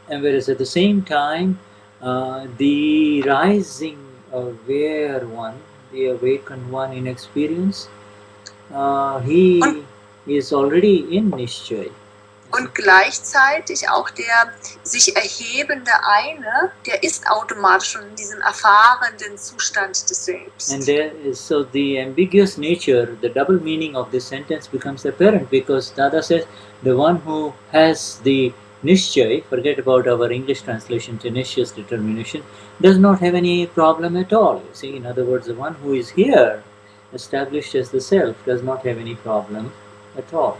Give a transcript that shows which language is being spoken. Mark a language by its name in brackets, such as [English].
[English] And whereas at the same time, the rising aware one, the awakened one in experience, he is already in Nischay. [German] Und gleichzeitig auch der sich erhebende eine, der ist automatisch schon in diesem erfahrenen Zustand des Selbst. [English] And there is, so the ambiguous nature, the double meaning of this sentence becomes apparent, because Dada says the one who has the Nischay, forget about our English translation, tenacious determination, does not have any problem at all. You see, in other words, the one who is here, established as the self, does not have any problem at all.